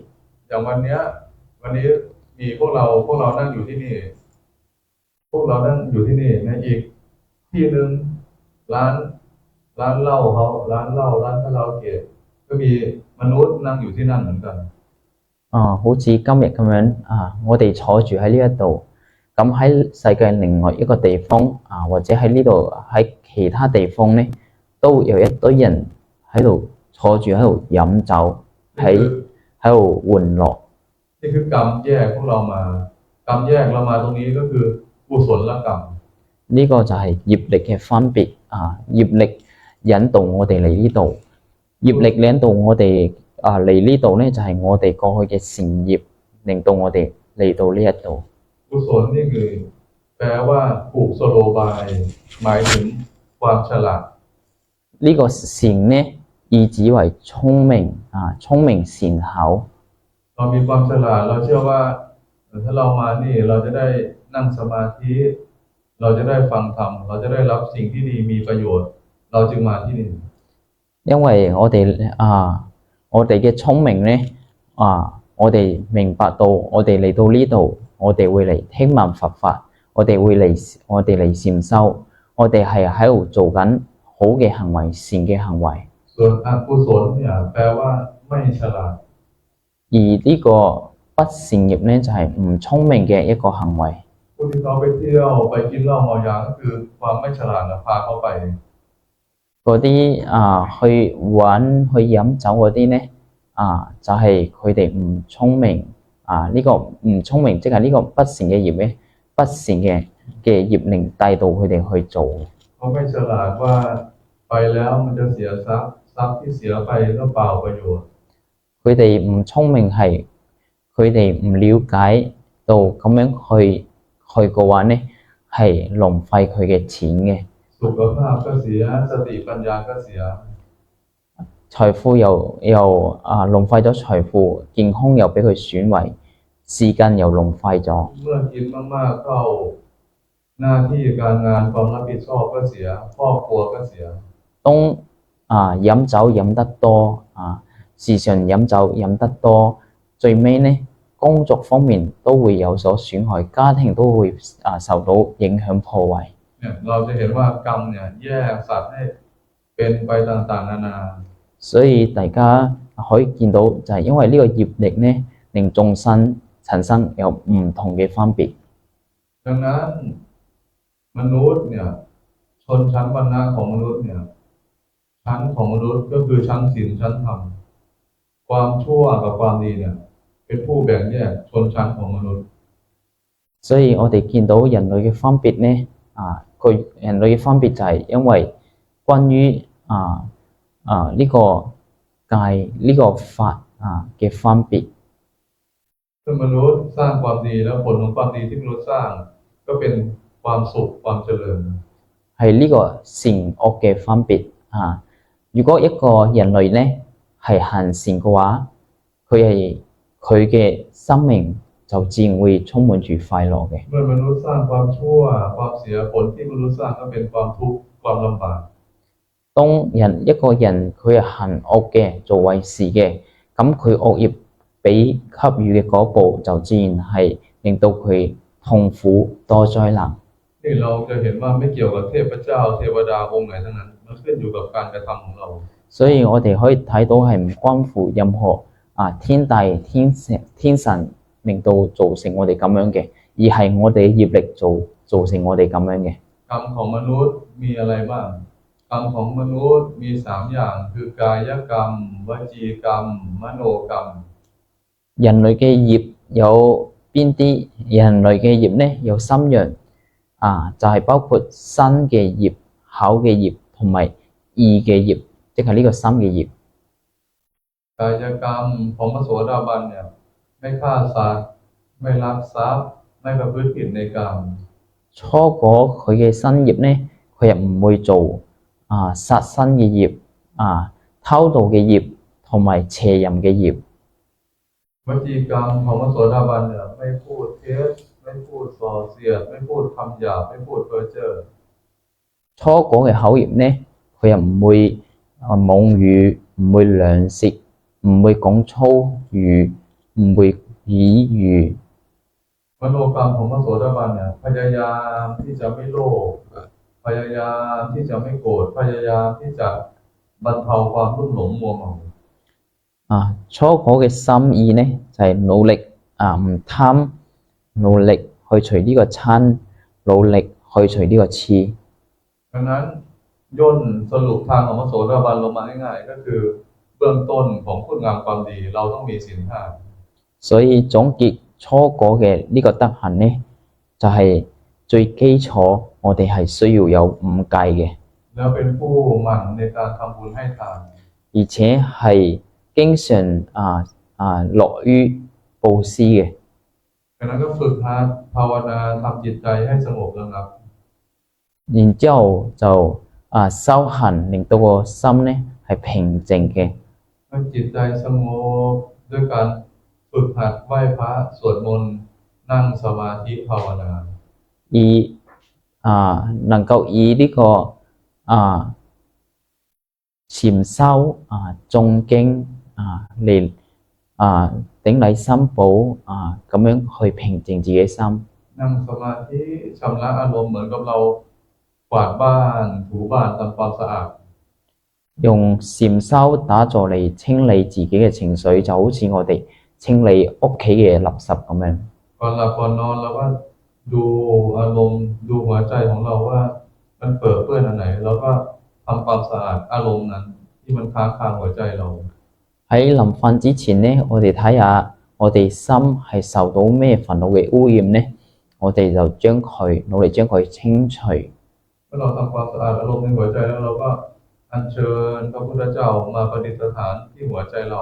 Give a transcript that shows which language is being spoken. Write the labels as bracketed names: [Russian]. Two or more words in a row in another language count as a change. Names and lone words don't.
[Thai] อย่างวันนี้มีพวกเรานั่งอยู่ที่นี่พวกเรานั่งอยู่ที่นี่ในอีกที่หนึ่งร้านเหล้าเขาร้านเหล้าร้านคาราโอเกะก็มีมนุษย์นั่งอยู่ที่นั่นเหมือนกัน [Cantonese] 好似今日咁樣我哋坐住喺呢一度，咁喺世界另外一個地方或者喺呢度喺其他地方呢，都有一堆人喺度坐住喺度飲酒，喺度玩樂。 [Thai] นี่คือกรรมแยกพวกเรามากรรมแยกเรามาตรงนี้ก็คือกุศลกรรม [Cantonese] 呢個就係業力嘅分別業力引導我哋嚟呢度，業力引導我哋嚟呢度呢，就係我哋過去嘅善業，令到我哋嚟到呢一度。 [Thai] กุศลนี่คือแปลว่าผูกสโลบายหมายถึงความฉลาด [Cantonese] 呢個善呢，意指為聰明聰明善巧。 [Thai] เรามีความฉลาดเราเชื่อว่าถ้าเรามานี่เราจะได้นั่งสมาธิเราจะได้ฟังธรรมเราจะได้รับสิ่งที่ดีมีประโยชน์เราจึงมาที่นี่ [Cantonese] 因為我哋嘅聰明呢我哋明白到我哋嚟到呢度，我哋會嚟聽聞佛法，我哋嚟禪修，我哋係喺度做緊好嘅行為，善嘅行為。 [Thai] ส่วนอกุศลเนี่ยแปลว่าไม่ฉลาด [Cantonese] 而呢個不善業呢，就係唔聰明嘅一個行為。 [Thai] ผู้ที่เขาไปเที่ยวไปกินเหล้าเมายาก็คือความไม่ฉลาดพาเขาไป [Cantonese] 嗰啲去玩去飲酒嗰啲呢就係佢哋唔聰明呢個唔聰明，即係呢個不善嘅業呢，不善嘅業令帶到佢哋去做。 [Thai] เขาไม่ฉลาดว่าไปแล้วมันจะเสียทรัพย์ที่เสียไปก็เปล่าประโยชน์ [Cantonese] 佢哋唔聰明係佢哋唔了解到咁樣去嘅話呢，係浪費佢嘅錢嘅。 [Thai] สุขภาพก็เสียสติปัญญาก็เสีย [Cantonese] 財富又浪費咗財富，健康又俾佢損毀，時間又浪費咗。 [Thai] เมื่อกินมากๆเข้าหน้าที่การงานความรับผิดชอบก็เสียครอบครัวก็เสีย [Cantonese] 當飲酒飲得多時常飲酒飲得多，最尾呢工作方面都會有所損害，家庭都會受到影響破壞。 [Thai] เราจะเห็นว่ากรรมเนี่ยแยกสัตว์ให้เป็นไปต่างๆนานา [Cantonese] 所以大家可以見到就係因為呢個業力呢，令眾生產生有唔同嘅分別。 [Thai] ดังนั้นมนุษย์เนี่ยชนชั้นวรรณะของมนุษย์เนี่ยชั้นของมนุษย์ก็คือชั้นศีลชั้นธรรมความชั่วกับความดีเนี่ยเป็นผู้แบ่งแยกชนชั้นของมนุษย์ [Cantonese] 所以我哋見到人類嘅分別呢人類嘅分別就係因為關於呢個戒呢個法嘅分別。 [Thai] ถ้ามนุษย์สร้างความดีแล้วผลของความดีที่มนุษย์สร้างก็เป็นความสุขความเจริญ [Cantonese] 係呢個善惡嘅分別如果一個人類呢係行善嘅話，佢嘅生命就自然會充滿住快樂嘅。 [Thai] เมื่อมนุษย์สร้างความชั่วความเสียผลที่มนุษย์สร้างก็เป็นความทุกข์ความลำบาก [Cantonese] 當一個人佢係行惡嘅做壞事嘅，咁佢惡業俾給予嘅果報就自然係令到佢痛苦多災難。 [Thai] นี่เราจะเห็นว่าไม่เกี่ยวกับเทพเจ้าเทวดาองค์ไหนทั้งนั้นมันขึ้นอยู่กับการกระทำของเรา [Cantonese] 所以我哋可以睇到係唔關乎任何天大天神令到造成我哋咁樣嘅，而係我哋嘅業力造成我哋咁樣嘅。 [Thai] กรรมของมนุษย์มีอะไรบ้างกรรมของมนุษย์มี3อย่างคือกายกรรมวจีกรรมมโนกรรม [Cantonese] 人類嘅業有邊啲？人類嘅業呢有3樣就係包括身嘅業、口嘅業同埋意嘅業，即係呢個心嘅業。 [Thai] กายกรรมของพระโสดาบันเนี่ยไม่ฆ่าสัตว์ไม่ลักทรัพย์ไม่ประพฤติผิดในกรรม [Cantonese] 初果佢嘅身業呢，佢又唔會做殺生嘅業偷盜嘅業同埋邪淫嘅業。 [Thai] วจีกรรมของพระโสดาบันเนี่ยไม่พูดเท็จไม่พูดส่อเสียดไม่พูดคำหยาบไม่พูดเพ้อเจ้อ [Cantonese] 初果嘅口業呢，佢又唔會妄語， 唔會兩舌，唔會講粗語，唔會綺語。 [Thai] มโนกรรมของพระโสดาบันเนี่ยพยายามที่จะไม่โลภพยายามที่จะไม่โกรธพยายามที่จะบรรเทาความรุ่มหลงมัวเมา [Cantonese] 初果嘅心意呢，就係努力唔貪，努力去除呢個嗔，努力去除呢個痴。 [Thai] ดังนั้นย่นสรุปทางของพระโสดาบันลงมาง่ายๆก็คือเบื้องต้นของคุณงามความดีเราต้องมีศีลห้า [Cantonese] 所以總結初果嘅呢個德行呢，就係最基礎，我哋係需要有五戒嘅， [Thai] แล้วเป็นผู้หมั่นในการทำบุญให้ทาน [Cantonese] 而且係經常樂於布施嘅。 [Thai] ดังนั้นก็ฝึกหัดภาวนาทำจิตใจให้สงบระงับ [Cantonese] 然之後就修行，令到個心呢係平靜嘅。 [Thai] เมื่อจิตใจสงบด้วยการฝึกหัดไหว้พระสวดมนต์นั่งสมาธิภาวนา [Cantonese] 能夠以呢個禪修誦經嚟頂禮三寶咁樣去平靜自己心。 [Thai] นั่งสมาธิชำระอารมณ์เหมือนกับเรากวาดบ้านถูบ้านทำความสะอาด [Cantonese] 用禪修打坐嚟清理自己嘅情緒，就好似我哋清理屋企嘅垃圾咁樣。 [Thai] ก่อนหลับก่อนนอนเราก็ดูอารมณ์ดูหัวใจของเราว่ามันเปื้อนอันไหนเราก็ทำความสะอาดอารมณ์นั้นที่มันค้างคาหัวใจเรา [Cantonese] 喺臨瞓之前呢，我哋睇下我哋心係受到咩煩惱嘅污染呢？我哋就努力將佢清除。 [Thai] เมื่อเราทำความสะอาดอารมณ์ในหัวใจแล้วเราก็อัญเชิญพระพุทธเจ้ามาประดิษฐานที่หัวใจเรา